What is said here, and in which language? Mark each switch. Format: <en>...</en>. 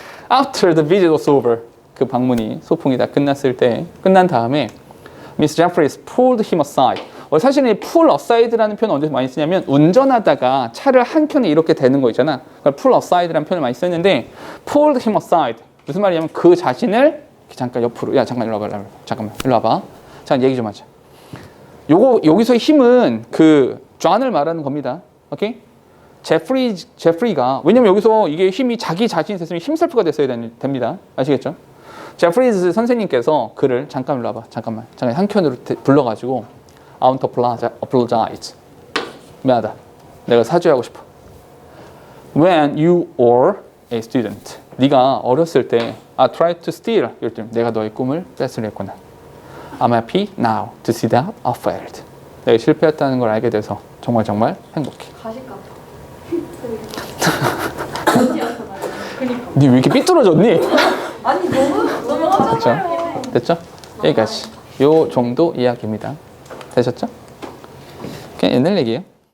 <en>After the visit was over,</en> <ko>그 방문이 소풍이 다 끝난 다음에</ko> <en>Miss Jeffries pulled him aside.</en> <ko>사실은 이 pull aside라는 표현 언제 많이 쓰냐면 운전하다가 차를 한 켠에 이렇게 대는 거 있잖아. 그걸 pull aside라는 표현을 많이 쓰는데 pulled him aside 무슨 말이냐면 그 자신을 잠깐 옆으로 잠깐 일로 와봐. 잠깐만 일로 와봐. 자, 얘기 좀 하자. 여기서의 힘은 그 존을 말하는 겁니다. 오케이? 제프리가 왜냐면 여기서 이게 힘이 자기 자신이 됐으면 힘살표가 됐어야 됩니다. 아시겠죠? 제프리즈 선생님께서 그를 잠깐 일로 와봐. 잠깐 한켠으로 불러가지고</ko> <en>I want to apologize.</en> <ko>미안하다. 내가 사죄하고 싶어.</ko> <en>When you were a student.</en> <ko>네가 어렸을 때</ko> <en>I tried to steal your dream.</en> <ko>내가 너의 꿈을 뺏으려 했구나.</ko> <en>I'm happy now to see that I failed.</en> <ko>내가 실패했다는 걸 알게 돼서 정말 행복해. 가식 같아. 니 왜 이렇게 삐뚤어졌니? 아니 너무 하잖아요. 됐죠? 여기까지. 요 정도 이야기입니다. 되셨죠? 그냥 옛날 얘기예요.</ko>